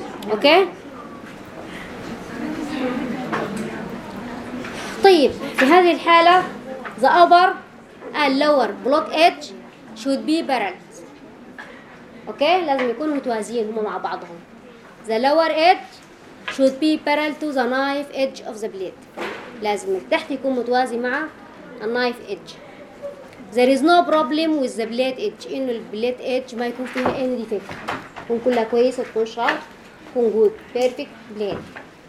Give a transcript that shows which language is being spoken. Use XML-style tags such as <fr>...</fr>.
<ar>اوكي؟ طيب في هذه الحالة</ar> <en>the upper and lower block edge should be parallel.</en> <ar>اوكي لازم يكونوا متوازيين هما مع بعضهم.</ar> <en>the lower edge should be parallel to the knife edge of the blade.</en> <ar>لازم التحت يكون متوازي مع knife edge.</ar> <en>there is no problem with the blade edge.</en> <ar>انه blade edge ما يكون فيها</ar> <en>any defect.</en> <ar>تكون كلها كويسة تكون sharp تكون</ar> <en>good perfect blade.</en>